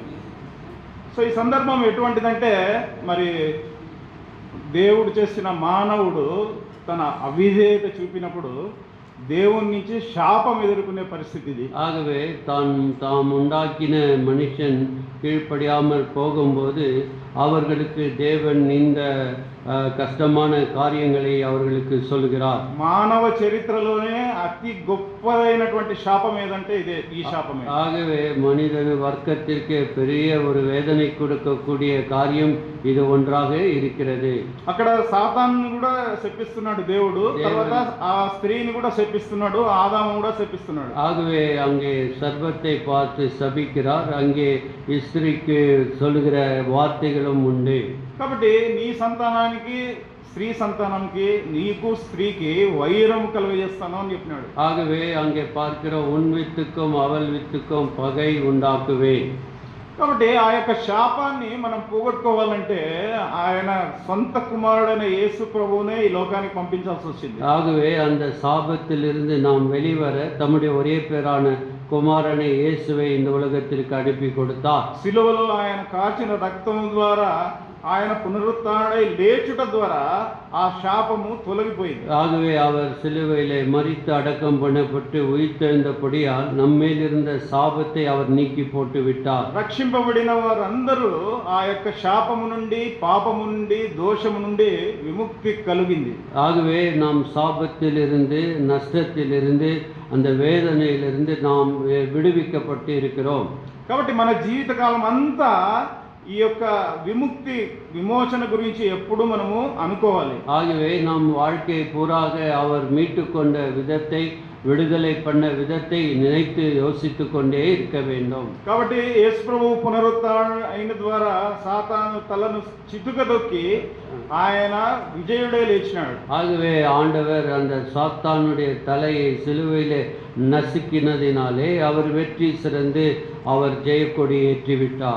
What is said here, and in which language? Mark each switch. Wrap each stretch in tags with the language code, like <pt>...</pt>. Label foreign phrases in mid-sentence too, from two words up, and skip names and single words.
<te>సో ఈ సందర్భం ఎటువంటిదంటే, మరి దేవుడు చేసిన మానవుడు తన అవిధేయత చూపినప్పుడు దేవుని నుంచి శాపం ఎదుర్కొనే పరిస్థితి ఇది.</te> <ta>ஆகவே தாம் உண்டாக்கின மனுஷன் கீழ்ப்படியாமல் போகும்போது அவர்களுக்கு தேவன் இந்த కష్టமான காரியங்களை அவர்களுக்கு சொல்கிறார்.</ta> <te>మానవ చరిత్రలోనే అతి గొప్పదైనటువంటి శాపం ఏదంటే ఇదే, ఈ శాపమే.</te> <ta>ஆகவே மனிதன் வர்க்கத்திற்கு பெரிய ஒரு வேதனை கொடுக்கக்கூடிய காரியம் இது ஒன்றாக இருக்கிறது.</ta> <te>అక్కడ సాతాను కూడా శపిస్తున్నాడు దేవుడు, తర్వాత ఆ స్త్రీని కూడా శపిస్తున్నాడు, ఆదాము కూడా శపిస్తున్నాడు.</te> <ta>ஆகவே அங்கே சர்வத்தை பார்த்து சபிக்கிறார், அங்கே ஸ்திரீக்கு சொல்லுகிற வார்த்தைகளும் உண்டு.</ta> <te>కాబట్టి నీ సంతానానికి, స్త్రీ సంతానానికి, నీకు స్త్రీకి వైరం కలుగజేస్తాను అని చెప్పినాడు.</te> <ta>ஆகவே அங்கே பார்க்கிற உன் வித்துக்கும் அவள் வித்துக்கும் பகை உண்டாக்குவேன்.</ta> <te>కాబట్టి ఆ యొక్క శాపాన్ని మనం పోగొట్టుకోవాలంటే ఆయన సొంత కుమారుడైన యేసు ప్రభువునే ఈ లోకానికి పంపించాల్సి వచ్చింది.</te> <ta>ஆகவே அந்த சாபத்திலிருந்து நாம் வெளிவர தம்முடைய ஒரே பேரான குமாரனை இயேசுவை இந்த உலகத்திற்கு அனுப்பி கொடுத்தார்.</ta> <te>సిలువలో ఆయన కాచిన రక్తం ద్వారా, ఆయన పునరుత్థానుడై లేచుట ద్వారా ఆ శాపము తొలగిపోయింది.</te> <ta>ஆகவே அவர் சிலுவையிலே மரித்து அடக்கம் பண்ணப்பட்டு உயிர்த்தெழுந்தபடியால் நம்மேல் இருந்த சாபத்தை அவர் நீக்கி போட்டு விட்டார்.</ta> <te>రక్షింపబడిన వారందరూ ఆ యొక్క శాపము నుండి, పాపము నుండి, దోషము నుండి విముక్తి కలిగింది.</te> <ta>ஆகவே நாம் சாபத்திலிருந்து, நஷ்டத்திலிருந்து, அந்த வேதனையிலிருந்து நாம் விடுவிக்கப்பட்டு இருக்கிறோம்.</ta> <te>కాబట్టి మన జీవితకాలం అంతా ఈ యొక్క విముక్తి, విమోచన గురించి ఎప్పుడు మనము అనుకోవాలి.</te> <ta>ஆகவே நம் வாழ்க்கை பூராக அவர் மீட்டு கொண்ட விதத்தை, விடுதலை பண்ண விதத்தை நினைத்து யோசித்து கொண்டே இருக்க வேண்டும்.</ta> <te>కాబట్టి యేసు ప్రభువు పునరుత్థానం అయిన ద్వారా సాతాను తలను చితుకదొక్కి ఆయన విజయుడే లేచినాడు.</te> <ta>ஆகவே ஆண்டவர் அந்த சாத்தானுடைய தலையை சிலுவையிலே நசுக்கினதினாலே அவர் வெற்றி சிறந்து அவர் ஜெயக்கொடி ஏற்றிவிட்டார்.</ta>